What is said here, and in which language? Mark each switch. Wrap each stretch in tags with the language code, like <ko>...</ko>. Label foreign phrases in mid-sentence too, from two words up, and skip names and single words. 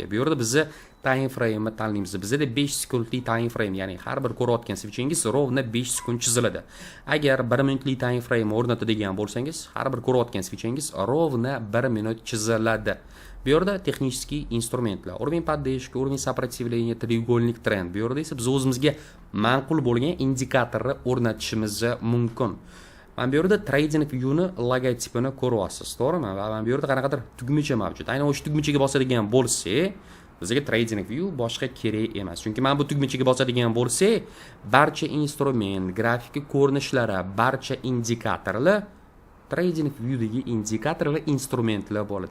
<uz>Bu yerda biz</uz> <en>time frame</en> <uz>tanlaymiz. Bizda 5 sekundlik</uz> <en>time frame,</en> <uz>ya'ni har bir ko'rayotgan switchingiz rovna 5 sekund chiziladi. Agar 1 minutlik</uz> <en>time frame</en> <uz>o'rnatadigan bo'lsangiz, har bir ko'rayotgan switchingiz ровно 1 minut chiziladi. Bu yerda texnik instrumentlar,</uz> <ru>уровень поддержки, уровень сопротивления, треугольник тренд.</ru> <uz>Bu yerda esa biz o'zimizga ma'qul bo'lgan indikatorni o'rnatishimiz mumkin. Mana bu yerda trading view'ni logotipini ko'ryapsiz, to'g'rimi? Va mana bu yerda qanaqadir tugmacha mavjud. Aynan o'sha tugmachaga bosadigan bo'lsak, bizga trading view boshqa kerak emas. Chunki mana bu tugmachaga bosadigan bo'lsak, barcha instrument, grafik ko'rinishlari, barcha indikatorlar Trading View'dagi indikator va instrumentlar bo'ladi.</uz>